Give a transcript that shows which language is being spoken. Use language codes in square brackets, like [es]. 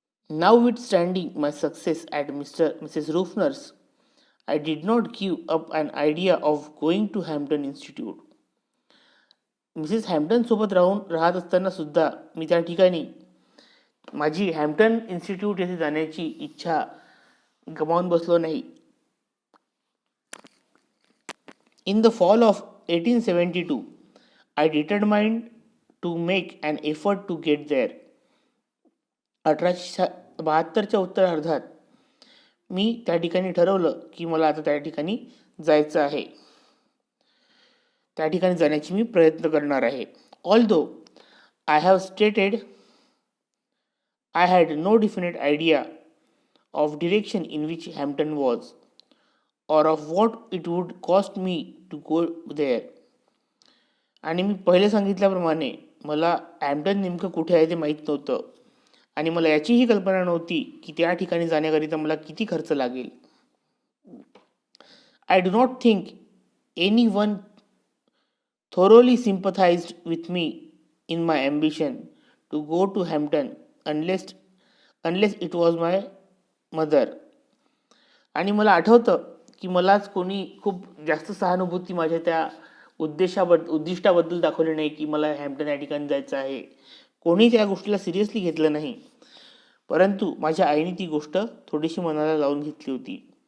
[en] Notwithstanding my success at Mrs Ruffner's, I did not give up an idea of going to Hampton institute. [mr] Mrs हॅम्प्टनसोबत राहत असताना सुद्धा मी त्या ठिकाणी माझी Hampton institute येथे जाण्याची इच्छा गमावून बसलो नाही. [en] In the fall of 1872, I determined to make an effort to get there. [mr] 1872च्या उत्तरार्धात मी त्या ठिकाणी ठरवलं की मला आता त्या ठिकाणी जायचं आहे, त्या ठिकाणी जाण्याची मी प्रयत्न करणार आहे. [en] Although I have stated I had no definite idea of direction in which Hampton was, or of what it would cost me to go there. [mr] आणि मी पहिले सांगितल्याप्रमाणे मला हॅम्प्टन नेमकं कुठे आहे ते माहीत नव्हतं आणि मला याचीही कल्पना नव्हती की त्या ठिकाणी जाण्याकरिता मला किती खर्च लागेल. [en] I do not think anyone thoroughly sympathized with me in my ambition to go to Hampton unless it was my mother. [mr] आणि मला आठवतं की मलाच कोणी खूप जास्त सहानुभूती माझ्या त्या उद्दिष्टाबद्दल दाखवली नाही की मला हॅम्प्टन या ठिकाणी जायचं आहे. कोणी त्या गोष्टीला सिरियसली घेतलं नाही, परंतु माझ्या आईने ती गोष्ट थोडीशी मनाला लावून घेतली होती.